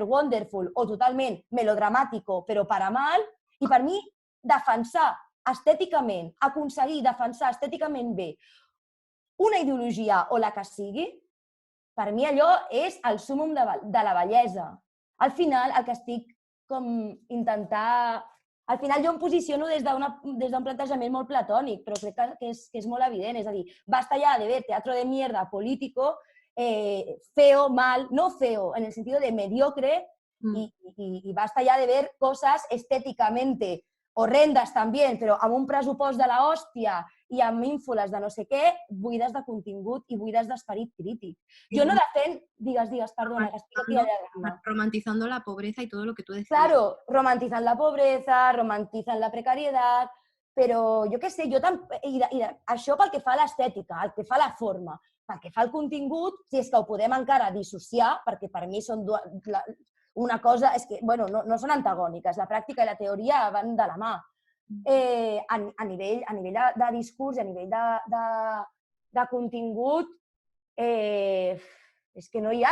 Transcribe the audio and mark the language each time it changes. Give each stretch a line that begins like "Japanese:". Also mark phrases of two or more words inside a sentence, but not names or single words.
Catalan: Wonderful o totalment melodramàtico però
Spanish: para mal
Catalan: i per mi defensar estèticament, aconseguir defensar estèticament bé una ideologia o la que sigui, per mi allò és el súmmum de la bellesa. Al final, el que estic com intentar... Al final jo em posiciono des d'un plantejament molt platònic, però crec que és molt evident. És a dir,
Spanish: basta ya de ver teatro de mierda político, feo, mal, no feo, en el sentido de mediocre, y basta ya de ver cosas estéticamente horrendes
Catalan: també, però amb un pressupost de la hòstia i amb ínfoles de no sé què, buides de contingut i buides d'esperit crític. Jo no defenc... Digues, perdona, que estic aquí allargant.
Spanish: Romantizando la pobreza y todo lo que tú decías. Claro, romantizan la pobreza, romantizan la precariedad,
Catalan: però jo què sé, això pel que fa a l'estètica, el que fa a la forma, pel que fa al contingut, si és que ho podem encara dissociar, perquè per mi són una cosa, és que, bueno, no són antagòniques, la pràctica i la teoria van de la mà. A nivell de discurs i a nivell de contingut, és que no hi ha